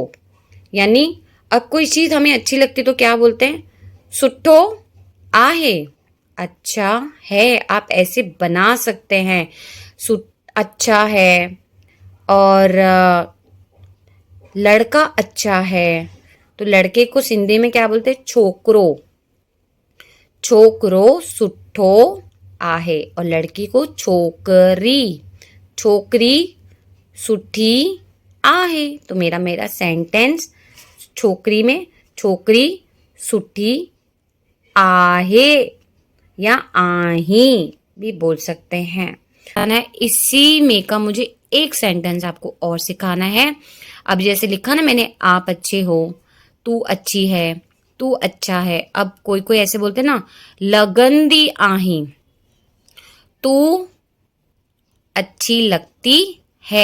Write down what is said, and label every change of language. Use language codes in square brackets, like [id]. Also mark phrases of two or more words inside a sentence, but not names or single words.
[hi] यानी अब कोई चीज हमें अच्छी लगती तो क्या बोलते हैं? [sd] सुट्ठो आहे, [hi] अच्छा है। आप ऐसे बना सकते हैं, अच्छा है। और लड़का अच्छा है तो लड़के को सिंधी में क्या बोलते हैं? [sd] छोकरो। छोकरो सुठो आहे। [hi] और लड़की को [sd] छोकरी, छोकरी सुठी आहे। [hi] तो मेरा सेंटेंस, छोकरी में [sd] छोकरी सुठी आहे [hi] या आही भी बोल सकते हैं। इसी में का मुझे एक सेंटेंस आपको और सिखाना है। अब जैसे लिखा ना मैंने, आप अच्छे हो, तू अच्छी है, तू अच्छा है। अब कोई कोई ऐसे बोलते ना, [sd] लगंदी आही, [hi] तू अच्छी लगती है।